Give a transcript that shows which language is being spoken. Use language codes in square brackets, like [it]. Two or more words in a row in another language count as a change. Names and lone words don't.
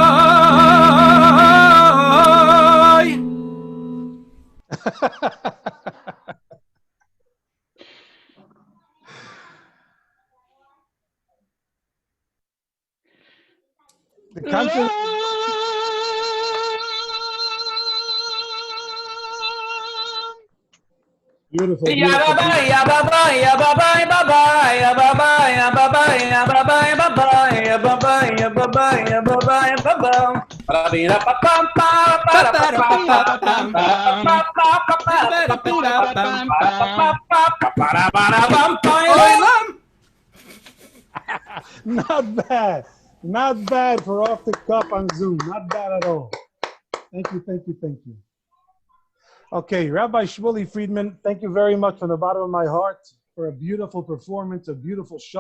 [en] The Cantor, beautiful, Ya beautiful. baba, ya baba, ya baba, baba, ya baba, ya baba, ya baba, baba, ya baba, ya baba, ya baba, ya baba. Rabbi, pa pam pam para pa pam pam pam. Not bad. Not bad for off the cuff on Zoom. Not bad at all. Thank you, thank you, thank you. Okay, Rabbi Shmuel Friedman, thank you very much from the bottom of my heart for a beautiful performance, a beautiful show.